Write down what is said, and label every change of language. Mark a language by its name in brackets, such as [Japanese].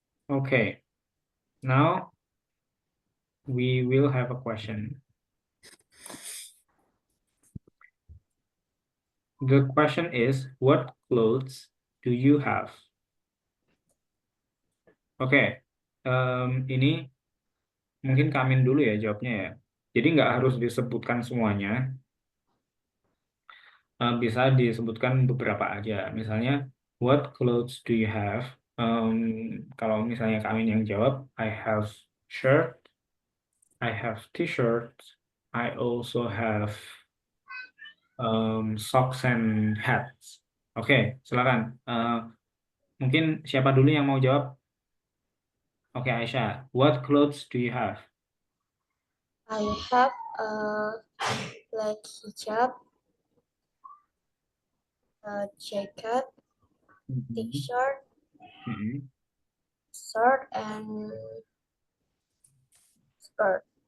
[English] Okay. Now we will have a question. The question is, what clothes do you have? [Indonesian] Oke, ini mungkin Kamin dulu ya jawabnya ya. Jadi nggak harus disebutkan semuanya, bisa disebutkan beberapa aja. Misalnya, [English] what clothes do you have? [Indonesian] Kalau misalnya Kamin yang jawab, [English] I have shirt, I have t-shirt, I also have socks and hats. [Indonesian] Oke, silakan. Mungkin siapa dulu yang mau jawab? Oke, Aisyah. [English] What clothes do you have? I have a black hijab, a jacket, t-shirt, Mhm. shirt, and skirt.